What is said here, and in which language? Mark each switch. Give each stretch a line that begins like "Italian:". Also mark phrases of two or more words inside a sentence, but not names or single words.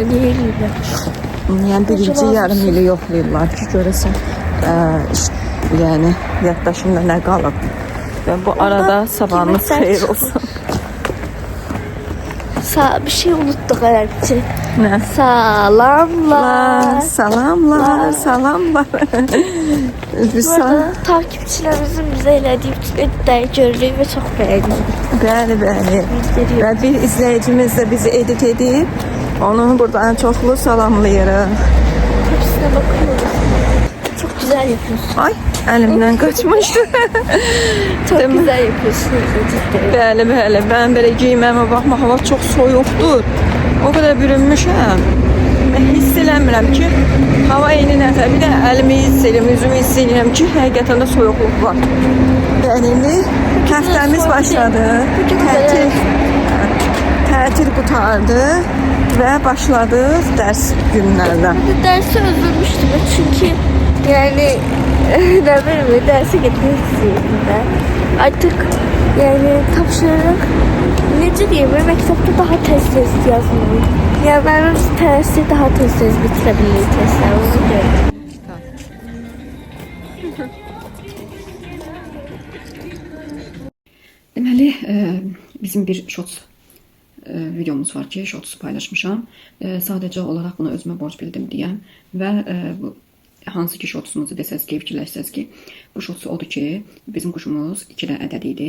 Azerbaijani: Niye eləyirlər? Yani birinci yarım ili yoxlayırlar ki, görəsən yani yaddaşımda nə qalıb. Və bu arada sabahınız xeyir olsun.
Turkish: Bir şey unuttuk herhalde. Ne?
Azerbaijani: Salamlar. Salamlar, salamlar.
Turkish: Bu arada takipçilerimizin bize elediği bütün editleri gördük ve çok beğendik.
Azerbaijani: Bəli, bəli. Və bir izləyicimiz də bizi edit edib. Onu buradan çoxlu salamlayırıq.
Turkish: Hepsine bakıyoruz. Çok güzel yapıyorsun.
Azerbaijani: Ay, əlimdən qaçmışdı.
Turkish: Çok güzel yapıyorsun editleri.
Azerbaijani: Bəli, bəli. Mən belə giyməmə baxma, hava çox soyuqdur. O qədər bürünmüşəm. Mən hiss eləmirəm ki, hava eyni nəfər. Bir də əlimi hiss edirəm, üzümü hiss edirəm ki, həqiqətən də soyuqluq var. Yəni indi həftəmiz başladı. Tətil qutardı və başladıq dərs günlərdən.
Turkish: Dersi özlemiştim çünkü yani ne bileyim derse gitmek istiyorum ben. Artık yani tapşırık nece diyeyim mektepte daha tez yazmalıyım. Ya ben tersi daha tez bitirebilirim testler onu diyorum.
Azerbaijani: Deməli, bizim bir shorts videomuz var ki, shorts paylaşmışam. Sadəcə olaraq bunu özümə borc bildim deyəm və bu hansı ki shortsumuzu desəz ki, fikirləşsəz ki, bu shorts odur ki, bizim quşumuz 2 ədəd idi.